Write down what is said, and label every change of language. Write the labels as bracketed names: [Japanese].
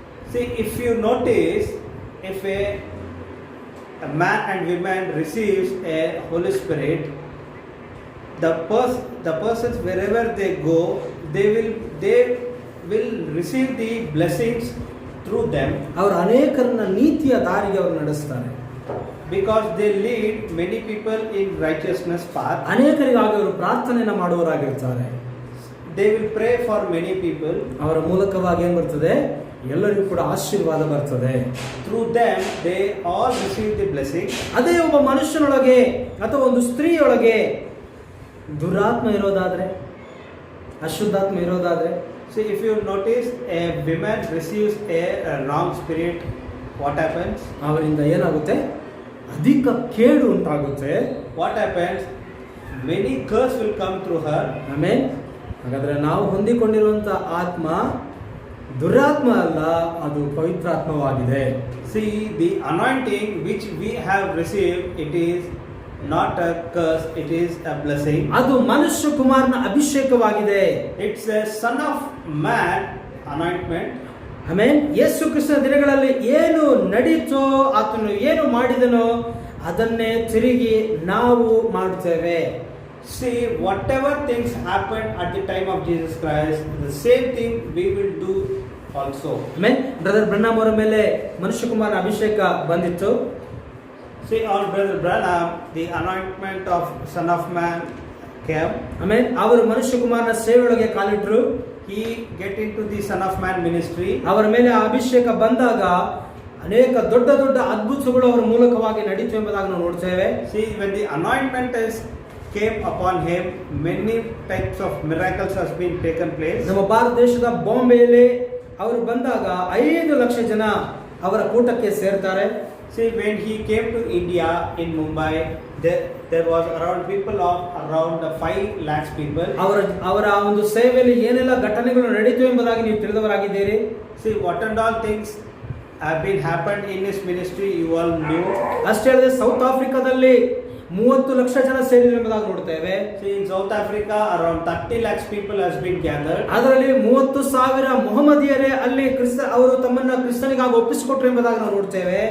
[English] See, if you notice, if a man and woman receives a Holy Spirit, the persons wherever they go, they will receive the blessings through them. [Kannada] ಅವರು ಅನೇಕರನ್ನ ನೀತಿಯ ದಾರಿಗೆ ಅವರು ನಡೆಸ್ತಾರೆ. [English] Because they lead many people in righteousness path. [Kannada] ಅನೇಕರಿಗಾಗಿ ಅವರು ಪ್ರಾರ್ಥನೆಯನ್ನು ಮಾಡುವವರಾಗಿರ್ತಾರೆ. [English] They will pray for many people. [Kannada] ಅವರ ಮೂಲಕವಾಗಿ ಏನ್ ಬರ್ತದೆ? ಎಲ್ಲರಿಗೂ ಕೂಡ ಆಶೀರ್ವಾದ ಬರ್ತದೆ. [English] Through them they all receive the blessing. [Kannada] ಅದೇ ಒಬ್ಬ ಮನುಷ್ಯನೊಳಗೆ ಅಥವಾ ಒಂದು ಸ್ತ್ರೀಯೊಳಗೆ ದುರಾತ್ಮ ಇರೋದಾದ್ರೆ, ಅಶುದ್ಧಾತ್ಮ ಇರೋದಾದ್ರೆ, [English] See, if you notice, a woman receives a wrong spirit, what happens? [Kannada] ಅವರಿಂದ ಏನಾಗುತ್ತೆ? ಅಧಿಕ ಕೇಡು ಉಂಟಾಗುತ್ತೆ. [English] What happens? Many curse will come through her. [Kannada] ಆಮೇಲೆ ಹಾಗಾದ್ರೆ ನಾವು ಹೊಂದಿಕೊಂಡಿರುವಂತ ಆತ್ಮ ದುರಾತ್ಮ ಅಲ್ಲ, ಅದು ಪವಿತ್ರಾತ್ಮವಾಗಿದೆ. [English] See, the anointing which we have received, it is not a curse, it is a blessing. [Kannada] ಅದು ಮನುಷ್ಯ ಕುಮಾರನ ಅಭಿಷೇಕವಾಗಿದೆ. [English] It's a Son of Man anointment. [Kannada] ಆಮೇಲೆ ಯೇಸು ಕ್ರಿಸ್ತನ ದಿನಗಳಲ್ಲಿ ಏನು ನಡೀತೋ, ಆತನು ಏನು ಮಾಡಿದನೋ ಅದನ್ನೇ ತಿರುಗಿ ನಾವು ಮಾಡುತ್ತೇವೆ. [English] See, whatever things happened at the time of Jesus Christ, the same thing we will do also. [Kannada] ಆಮೇಲೆ ಬ್ರದರ್ ಬ್ರಹ್ನಾಮ್ ಅವರ ಮೇಲೆ ಮನುಷ್ಯ ಕುಮಾರನ ಅಭಿಷೇಕ ಬಂದಿತ್ತು. [English] See, on Brother Branham, the anointment of Son of Man came. [Kannada] ಆಮೇಲೆ ಅವರು ಮನುಷ್ಯ ಕುಮಾರನ ಸೇವೆಯೊಳಗೆ ಕಾಲಿಟ್ರು. [English] He get into the Son of Man ministry. [Kannada] ಅವರ ಮೇಲೆ ಆ ಅಭಿಷೇಕ ಬಂದಾಗ ಅನೇಕ ದೊಡ್ಡ ದೊಡ್ಡ ಅದ್ಭುತಗಳು ಅವರ ಮೂಲಕವಾಗಿ ನಡೀತು ಎಂಬುದಾಗಿ ನಾವು ನೋಡ್ತೇವೆ. [English] See, when the anointment came upon him, many types of miracles has been taken place. [Kannada] ನಮ್ಮ ಭಾರತ ದೇಶದ ಬಾಂಬೆಯಲ್ಲಿ ಅವರು ಬಂದಾಗ 5 ಲಕ್ಷ ಜನ ಅವರ ಕೂಟಕ್ಕೆ ಸೇರ್ತಾರೆ. [English] See, when he came to India in Mumbai, there was around 5 lakhs people. [Kannada] ಅವರ ಒಂದು ಸೇವೆಯಲ್ಲಿ ಏನೆಲ್ಲ ಘಟನೆಗಳು ನಡೀತು ಎಂಬುದಾಗಿ ನೀವು ತಿಳಿದವರಾಗಿದ್ದೀರಿ. [English] See, what and all things have been happened in his ministry, you all knew. [Kannada] ಅಷ್ಟೇ ಅಲ್ಲದೆ ಸೌತ್ ಆಫ್ರಿಕಾದಲ್ಲಿ 30 ಲಕ್ಷ ಜನ ಸೇರಿದ್ರು ಎಂಬುದಾಗಿ ನೋಡ್ತೇವೆ. [English] See, in South Africa, around 30 lakhs people has been gathered. [Kannada] ಅದರಲ್ಲಿ 30,000 ಮೊಹಮ್ಮದಿಯರೇ ಅಲ್ಲಿ ಅವರು ತಮ್ಮನ್ನ ಕ್ರಿಸ್ತನಿಗಾಗಿ ಒಪ್ಪಿಸಿಕೊಟ್ರು ಎಂಬುದಾಗಿ ನಾವು ನೋಡ್ತೇವೆ.